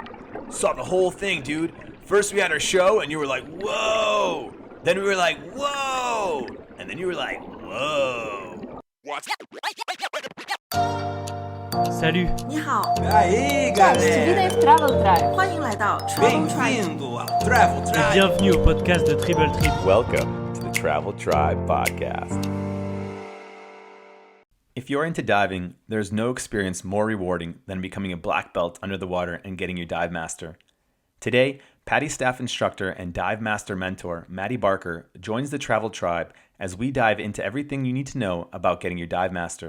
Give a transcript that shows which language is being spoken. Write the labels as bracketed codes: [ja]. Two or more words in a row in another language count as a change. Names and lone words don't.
[en] Saw the whole thing, dude. First we had our show, and you were like, whoa! Then we were like, whoa! And then you were like, whoa! [fr] Salut! [zh] 你好 [pt] Aí, galera! [zh] Travel Tribe，欢迎来到 Travel Tribe。 [pt] Bem-vindo ao Travel [fr] Et Tribe! bienvenue au podcast de Triple Trip. [en] Welcome to the Travel Tribe Podcast. If you're into diving, there's no experience more rewarding than becoming a black belt under the water and getting your Divemaster. Today, Padi staff instructor and Divemaster mentor Maddy Barker joins the Travel Tribe as we dive into everything you need to know about getting your Divemaster.